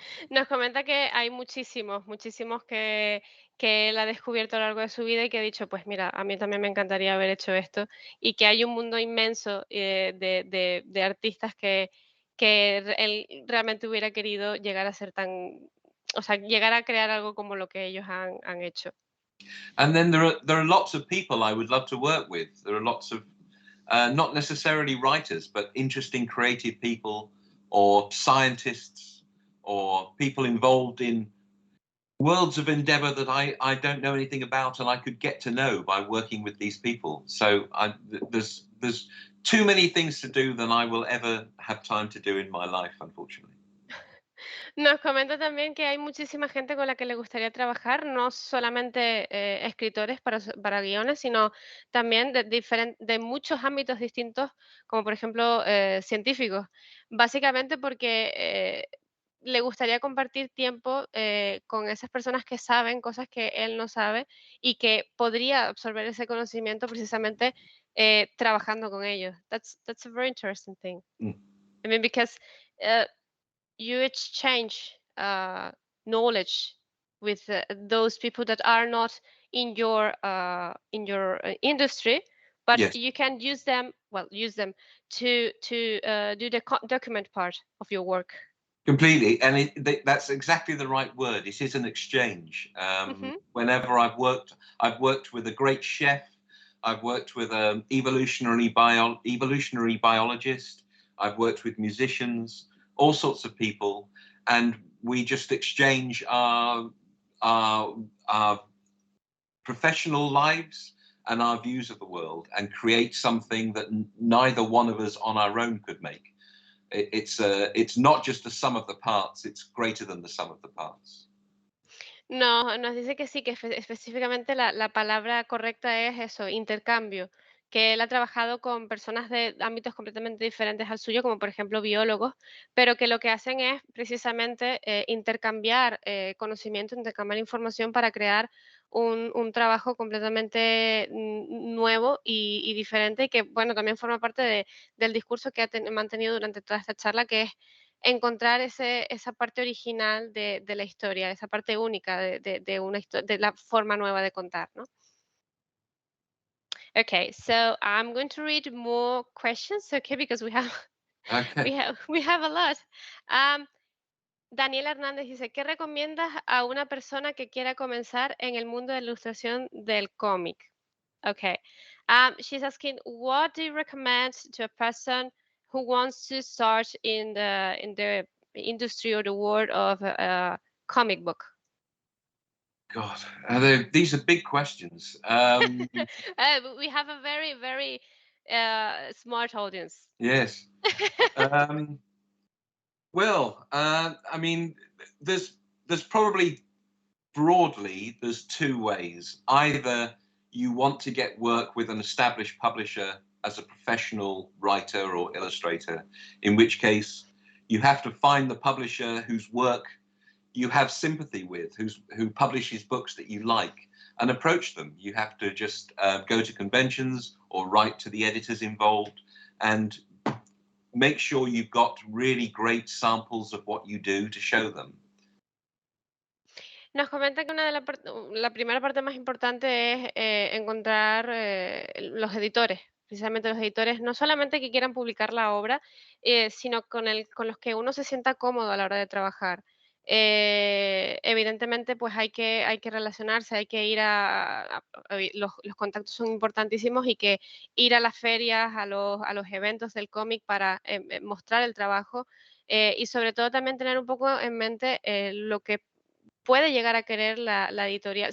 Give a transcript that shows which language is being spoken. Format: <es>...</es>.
<es>Nos comenta que hay muchísimos, muchísimos que él ha descubierto a lo largo de su vida y que ha dicho, pues mira, a mí también me encantaría haber hecho esto, y que hay un mundo inmenso de artistas que él realmente hubiera querido llegar a ser tan, o sea, llegar a crear algo como lo que ellos han hecho.</es> <en>And then there are lots of people I would love to work with. There are lots of not necessarily writers, but interesting creative people or scientists or people involved in worlds of endeavor that I don't know anything about and I could get to know by working with these people. So there's too many things to do than I will ever have time to do in my life, unfortunately.</en> <es>Nos comenta también que hay muchísima gente con la que le gustaría trabajar, no solamente escritores para guiones, sino también de muchos ámbitos distintos, como por ejemplo científicos. Básicamente porque le gustaría compartir tiempo con esas personas que saben cosas que él no sabe y que podría absorber ese conocimiento precisamente trabajando con ellos.</es> <en>That's a very interesting thing. Mm. I mean, because uh, you exchange knowledge with those people that are not in your industry, but Yes. you can use them to do the document part of your work. Completely, and that's exactly the right word. It is an exchange. Mhm. Whenever I've worked with a great chef. I've worked with an evolutionary biologist. I've worked with musicians, all sorts of people, and we just exchange our professional lives and our views of the world, and create something that neither one of us on our own could make. It's not just the sum of the parts, it's greater than the sum of the parts.</en> <es>No, nos dice que sí, que específicamente la palabra correcta es eso, intercambio, que él ha trabajado con personas de ámbitos completamente diferentes al suyo, como por ejemplo biólogos, pero que lo que hacen es precisamente intercambiar conocimiento, intercambiar información para crear un trabajo completamente nuevo y diferente, y que bueno, también forma parte del discurso que ha mantenido durante toda esta charla, que es encontrar esa parte original de la historia, esa parte única de la forma nueva de contar, ¿no?</es> <en>Okay, so I'm going to read more questions, okay, because we have Okay. we have a lot.</en> <es>Um, Daniel Hernández dice, ¿qué recomiendas a una persona que quiera comenzar en el mundo de la ilustración del cómic?</es> <en>Okay. She's asking, what do you recommend to a person who wants to start in the industry or the world of a comic book? God, these are big questions. We have a very, very smart audience. Yes. Um, well, I mean, there's probably broadly there's two ways. Either you want to get work with an established publisher as a professional writer or illustrator, in which case you have to find the publisher whose work you have sympathy with, who publishes books that you like, and approach them. You have to just go to conventions or write to the editors involved and make sure you've got really great samples of what you do to show them.</en> <es>Nos comenta que una de la primera parte más importante es encontrar los editores, precisamente los editores, no solamente que quieran publicar la obra, sino con los que uno se sienta cómodo a la hora de trabajar. Evidentemente, pues hay que relacionarse, hay que ir los contactos son importantísimos, y que ir a las ferias, a los eventos del cómic para mostrar el trabajo, y sobre todo también tener un poco en mente lo que puede llegar a querer la editorial.</es>